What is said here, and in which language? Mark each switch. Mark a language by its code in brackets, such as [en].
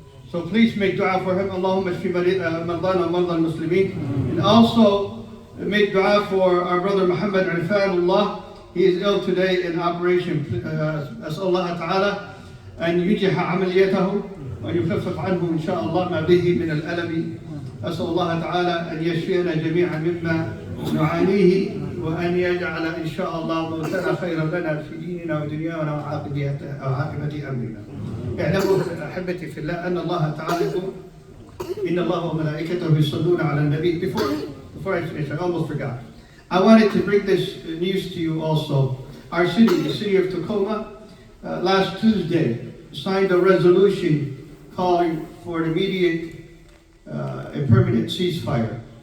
[en] So please make dua for him. [ar] Allahumma shfi mardana wa marda al-muslimin. [en] And also make dua for our brother Mohammad Arifanullah. He is ill today in operation. [ar] أسأل الله تعالى أن ينجح عمليته وأن يخفف عنه إن شاء الله ما به من الألم. أسأل الله تعالى أن يشفينا جميعا مما نعانيه، وأن يجعل إن شاء الله موتنا خيرا لنا في ديننا ودنيانا وعاقبة أمرنا. اعلموا أحبتي في الله أن الله تعالى يقول إن الله وملائكته يصلون على النبي. [en] Before I finish, I almost forgot. I wanted to bring this news to you also. Our city, the city of Tacoma, last Tuesday signed a resolution calling for an immediate a permanent ceasefire.